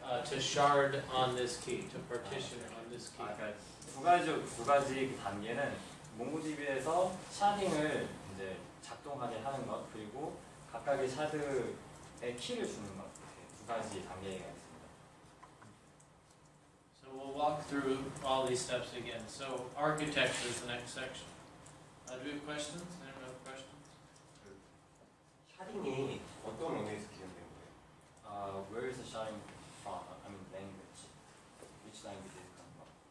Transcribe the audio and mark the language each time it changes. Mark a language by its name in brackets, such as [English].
[English] To shard on this key, to partition on this key. [Korean] 그러니까 두 가지 그 단계는 몽고DB에서 샤딩을 이제 작동하게 하는 것, 그리고 각각의 샤드에 키를 주는 것, 두 가지 단계가 있습니다. [English] So we'll walk through all these steps again. So architecture is the next section. Do we have questions? Anyone have questions? [Korean] 샤딩이 어떤 언어에서 기준된 거예요? [English] Where is the sharding from? I mean language. Which language is it come from?